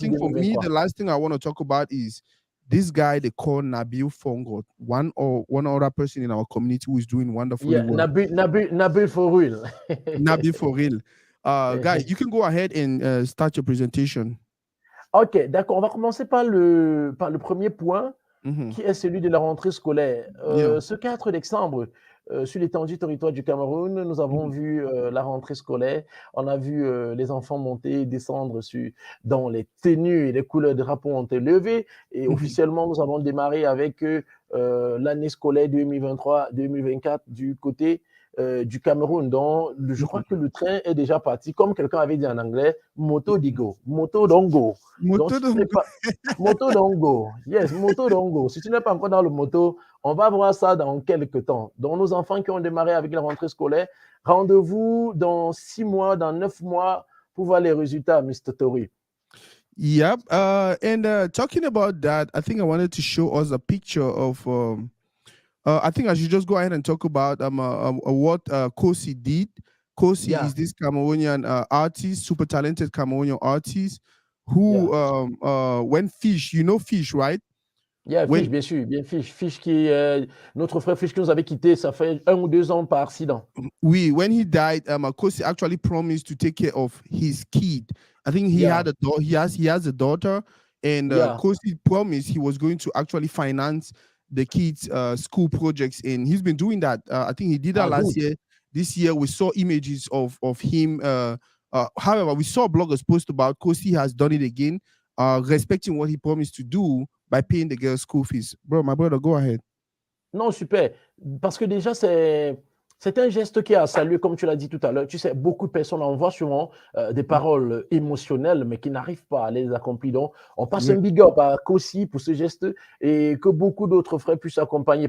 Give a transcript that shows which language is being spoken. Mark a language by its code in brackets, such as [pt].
[en] think for me, the 2023. last thing I want to talk about is this guy they call Nabil Fongo, one other person in our community who is doing wonderfully Yeah, well. Nabil for real. Nabil for real. Guy, you can go ahead and start your presentation. [fr] Ok, d'accord. On va commencer par le premier point, Hmm. qui est celui de la rentrée scolaire. [en] Yeah. [fr] Ce 4 décembre, sur l'étendue du territoire du Cameroun, nous avons Hmm. vu la rentrée scolaire. On a vu les enfants monter, descendre dans les tenues et les couleurs de drapeau ont été levées. Et Hmm. officiellement, nous avons démarré avec l'année scolaire 2023-2024 du côté du Cameroun. Donc, je crois que Hmm. le train est déjà parti. Comme quelqu'un avait dit en anglais, moto digo, moto dongo. Donc, Moto si tu n'es [en] don't go- [fr] pas Moto Dongo. [en] Yes, [fr] Moto Dongo. Si tu n'es pas encore dans le moto, on va voir ça dans quelques temps. Donc, nos enfants qui ont démarré avec la rentrée scolaire, rendez-vous dans 6 mois, dans 9 mois pour voir les résultats, Mr. Tori. [en] Yep. And talking about that, I think I wanted to show us a picture of I think I should just go ahead and talk about what Kosi did. Kosi Yeah, is this Cameroonian artist, super talented Cameroonian artist yeah. who went fish. You know fish, right? Yeah, When [fr] Fish, bien sûr, bien Fish. Fish qui, notre frère Fish qui nous avait quittés, ça fait 1 ou 2 ans par accident. [en] when he died, Kosi actually promised to take care of his kid. I think he Yeah, had a daughter. He has a daughter, and yeah. Kosi promised he was going to actually finance the kids' school projects, and he's been doing that. I think he did that Ah, last good. year. This year, we saw images of him. However, we saw bloggers post about Kosi has done it again, respecting what he promised to do by paying the girls' school fees. Bro, my brother, go ahead. [fr] Non, super. Parce que déjà, c'est un geste qui est à saluer, comme tu l'as dit tout à l'heure. Tu sais, beaucoup de personnes envoient souvent des paroles émotionnelles, mais qui n'arrivent pas à les accomplir. Donc, on passe [en] Yeah. [fr] un big up à Kossi pour ce geste et que beaucoup d'autres frères puissent accompagner.